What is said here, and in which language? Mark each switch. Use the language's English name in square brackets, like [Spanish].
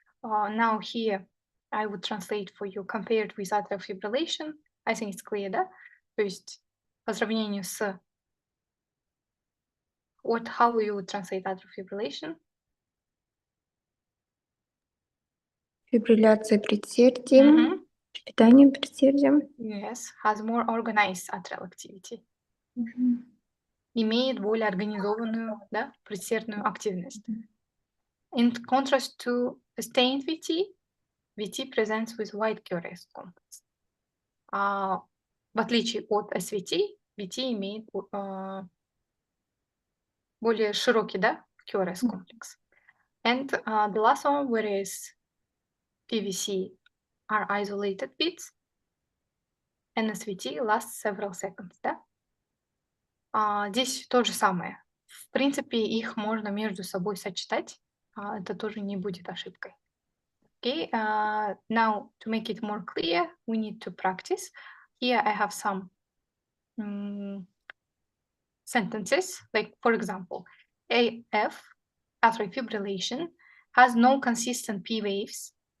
[English] Now here I would translate for you compared with atrial fibrillation. I think it's clear, [Russian] да? То есть по сравнению с... [English] how you would translate atrial fibrillation? [Russian] Фибрилляция предсердием, питание предсердием. [English] Yes, has more organized atrial activity. [Russian] Имеет более организованную, да, предсердную активность. [English] In contrast to sustained VT, VT presents with wide QRS complex. [Russian] В отличие от SVT, VT имеет более широкий, да, QRS complex. [English] And the last one, whereas PVC are isolated beats, and SVT lasts several seconds, [Russian] да? Здесь то же самое. В принципе, их можно между собой сочетать. Это тоже не будет ошибкой. [English] Okay, now to make it more clear, we need to practice. Here I have some sentences, like for example, AF, atrial fibrillation, has no consistent P waves.